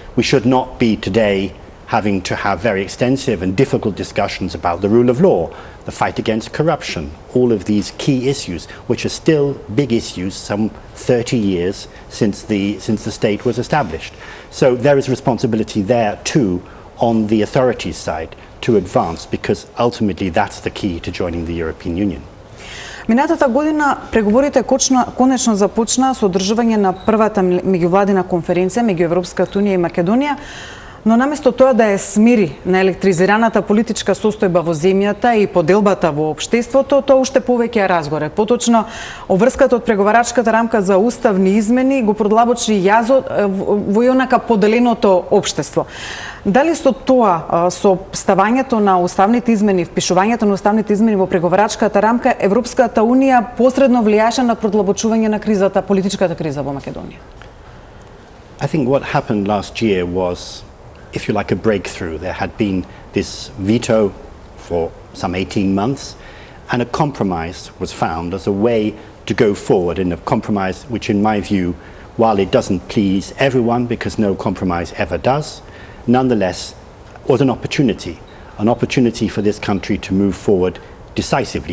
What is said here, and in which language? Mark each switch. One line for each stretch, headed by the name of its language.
English: We should not be today having to have very extensive and difficult discussions about the rule of law, the fight against corruption, all of these key issues, which are still big issues some 30 years since the state was established. So there is responsibility there too on the authorities' side to advance, because ultimately that's the key to joining the European Union.
Macedonian: Минатата година преговорите конечно започнаа со одржување на првата меѓувладина конференција меѓу Европската унија и Македонија. Но наместо тоа да ја смири на електризираната политичка состојба во земјата и поделбата во општеството, тоа уште повеќе ја разгоре. Поточно, обврската од преговарачката рамка за уставни измени го продлабочи јазот во онака поделеното општество. Дали со тоа, со ставањето на уставните измени, впишувањето на уставните измени во преговарачката рамка, Европската унија посредно влијаше на продлабочување на кризата, политичката криза во Македонија?
English: I think what happened last year was, if you like, a breakthrough. There had been this veto for some 18 months, and a compromise was found as a way to go forward, in a compromise which, in my view, while it doesn't please everyone, because no compromise ever does, nonetheless was an opportunity for this country to move forward decisively.